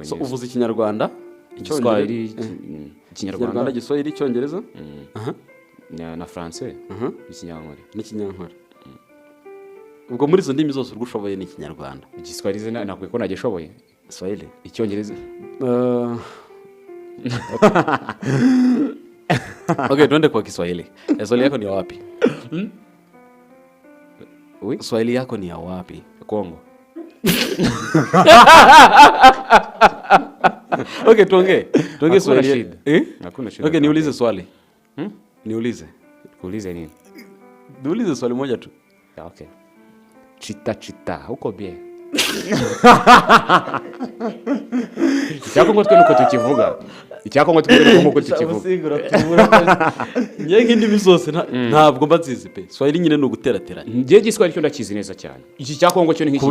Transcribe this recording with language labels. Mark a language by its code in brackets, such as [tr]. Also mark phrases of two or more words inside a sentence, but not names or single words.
[rw] so uvuze ikinyarwanda, Igiswahili, Ikinyarwanda, Igiswahili, Icyongereza, na Français, Ikinyankore. Ubwo muri izo ndimi zose urushoboye ni Ikinyarwanda. Igiswahili nakwiye ko nagishoboye. Swahili, Icyongereza. [sw] Okay, tuende kwa Kiswahili. Swahili yako ni ya wapi? Swahili yako ni ya wapi? Kongo. Okay, tuongee Swahili. Hakuna shida. Okay, niulize swali. Niulize. Kuulize nini? Niulize swali moja tu. Okay. Chita, uko bien? [rw] icyakongo twe nuko tukivuga icyakongo twe nuko tukivuga njye nk'indimi zose ntabwo mba nzizi pe swahili nyine ni uguterateranya njye igiswahili cyo ndakizi neza cyane iki cyakongo cyo ni nk'iki